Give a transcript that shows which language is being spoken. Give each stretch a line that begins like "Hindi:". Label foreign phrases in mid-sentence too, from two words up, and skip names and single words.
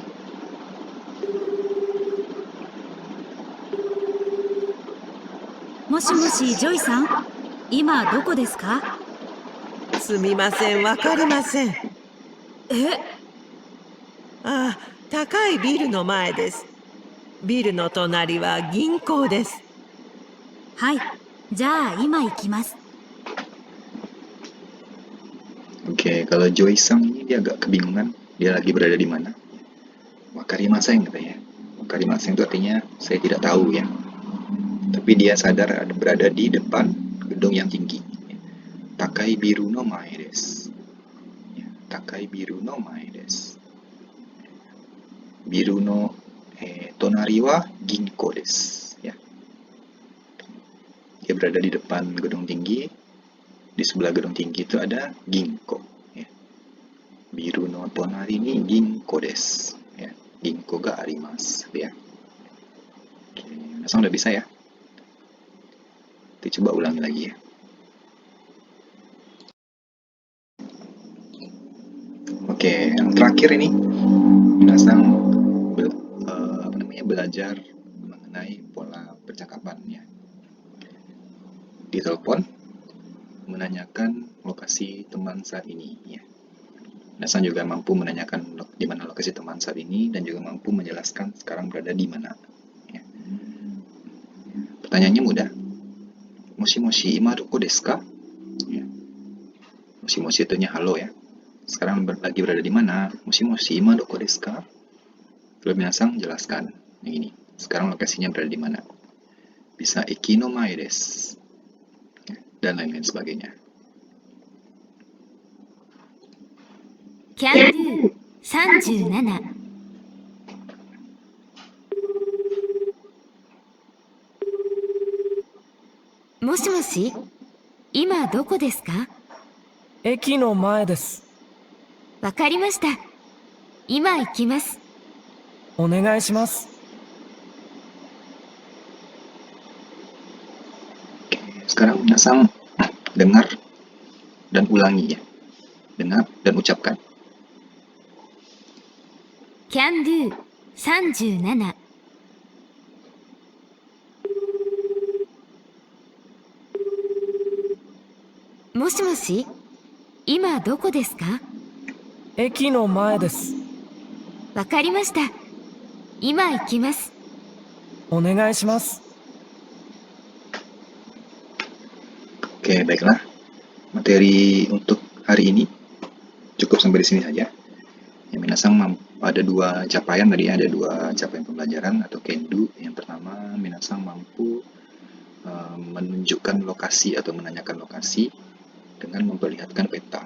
Japanese: もしもし、ジョイさん、今どこですか？すみません、わかりません。ああ、高いビルの前です。ビルの隣は銀行です。はい、じゃあ今行きます。
Indonesian: Oke, kalau Joy-san ini dia agak kebingungan. Dia lagi berada di mana? Wakarimasen katanya. Wakarimasen itu artinya saya tidak tahu ya. Tapi dia sadar ada berada di depan gedung yang tinggi.
Japanese: 高いビルの前です. 高いビルの前です。ビルの隣は銀行です.
Indonesian: Ya. Dia berada di depan gedung tinggi. Di sebelah gedung tinggi itu ada ginko.
Japanese: Ya. ビルの隣に銀行です. Ya. 銀行があります.
Indonesian: Ya. Oke, langsung udah bisa ya. Kita coba ulangi lagi ya. Oke, yang terakhir ini Minasang belajar mengenai pola percakapan ya. Di telepon menanyakan lokasi teman saat ini ya. Minasang juga mampu menanyakan di mana lokasi teman saat ini dan juga mampu menjelaskan sekarang berada di mana. Ya. Pertanyaannya mudah.
Japanese: もしもし、今どこですか?
Indonesian: Ya. Moshi-moshi itu halo ya. Sekarang lagi berada di mana?
Japanese: もしもし、今どこですか?
Indonesian: Lalu Minasang jelaskan yang ini. Sekarang lokasinya berada di mana?
Japanese: ビサいきの前です.
Indonesian: Ya, dan lain-lain sebagainya.
English: can do 37。
Japanese: もしもし、今どこですか？駅の前です。わかりました。今行きます。お願いします。
Indonesian: Sekarang Minasang dengar dan ulangi ya. Dengar dan ucapkan.
English: can do 37。
Japanese: もしもし、今どこですか？駅の前です。わかりました。今行きます。お願いします。
Indonesian: Oke, baiklah. Materi untuk hari ini cukup sampai di sini saja. Ya, Minasang ada dua capaian tadi, ada dua capaian pembelajaran atau kendu. Yang pertama, Minasang mampu menunjukkan lokasi atau menanyakan lokasi dengan memperlihatkan peta.